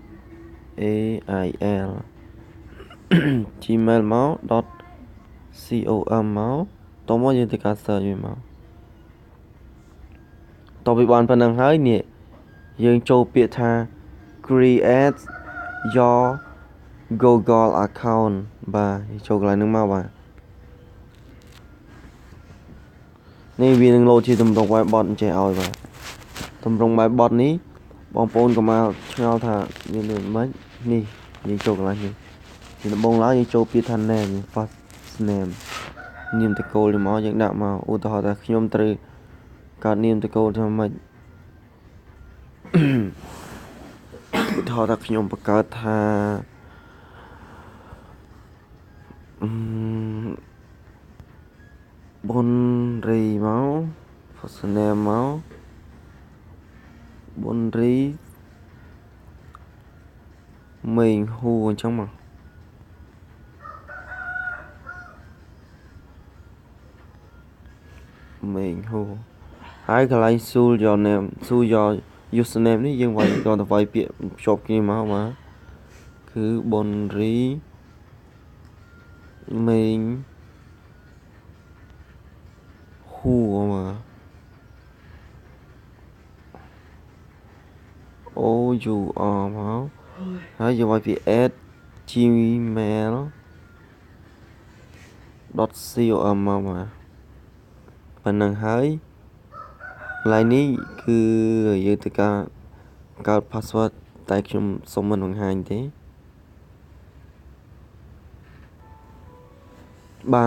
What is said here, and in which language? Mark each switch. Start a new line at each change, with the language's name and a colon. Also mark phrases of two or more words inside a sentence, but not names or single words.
Khmer: gmail មក .com មកតមកយើងទៅការ search វាមកតទៅបានប៉ុណ្ណឹងហើយនេះយើងចូលពាក្យថា
English: create your Google account
Khmer: បាទចូលកន្លែងហ្នឹងមកបាទ នេះវានឹងលោតជាទម្រង់
English: web bot
Khmer: អញ្ចេះឲ្យបាទទម្រង់
English: web bot
Khmer: នេះបងប្អូ នកុំមកឆ្ងល់ថាវាដូចម៉េចនេះយើងចូលកន្លែងនេះជាដំបូងឡើយយើងចូលពាក្យថា
English: name first name
Khmer: នាមតកូលនេះមកយើងដាក់មកឧទាហរណ៍ថាខ្ញុំត្រូវកើតនាមតកូលថាម៉េច ឧទាហរណ៍ថាខ្ញុំបង្កើតថាបុនរីមក first name មកបុនរី មេងហ៊ូអញ្ចឹងមកមេងហ៊ូហើយកន្លែង
English: Choose your name Choose your username
Khmer: នេះយើងវាយគាត់ទៅវាយពាក្យភ្ជាប់គ្នាមកបាទគឺបុនរីមេងហ៊ូមក OUR មកហើយយើងវាយពាក្យ @gmail.com មកបាទប៉ុណ្ណឹងហើយកន្លែងនេះគឺយើងទៅការកើត password តែខ្ញុំសុំមិនបង្ហាញទេបាទ